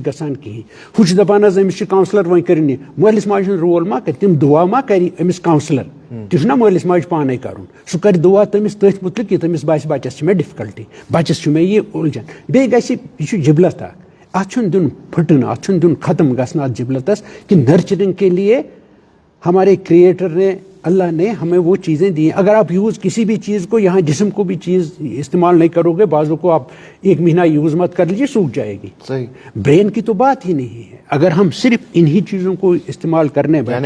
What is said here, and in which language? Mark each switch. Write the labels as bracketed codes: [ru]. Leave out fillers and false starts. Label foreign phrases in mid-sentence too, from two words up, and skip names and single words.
[ks] گژھان کِہیٖنۍ ہُہ چھُ دپان حظ أمِس چھُ کاونسلر وۄنۍ کٔرِنۍ یہِ مٲلِس ماجہِ ہُنٛد رول ما کرِ تِم دُعا ما کرِ أمِس کاونسلر تہِ چھُنہ مٲلِس ماجہِ پانے کرُن سُہ کرِ دُعا تٔمِس تٔتھۍ مُتعلق یہِ تٔمِس باسہِ بچس چھِ مےٚ ڈِفکلٹی بچس چھُ مےٚ یہِ اُلجھن بیٚیہِ گژھِ یہِ چھُ جبلت اکھ اتھ چھُنہٕ دیُن پھٕٹنہٕ اتھ چھُنہٕ دیُن ختم گژھنہٕ اتھ جبلتس کہ [ur] نرچرنگ کے لیے ہمارے کریٹر نے اللہ نے ہمیں وہ چیزیں دی ہیں اگر آپ یوز کسی بھی چیز کو یہاں جسم کو بھی چیز استعمال نہیں کرو گے بعضوں کو آپ 1 مہینہ یوز مت کر لیجیے سوکھ جائے گی برین کی تو بات ہی نہیں ہے اگر ہم صرف انہی چیزوں کو استعمال کرنے بیٹھے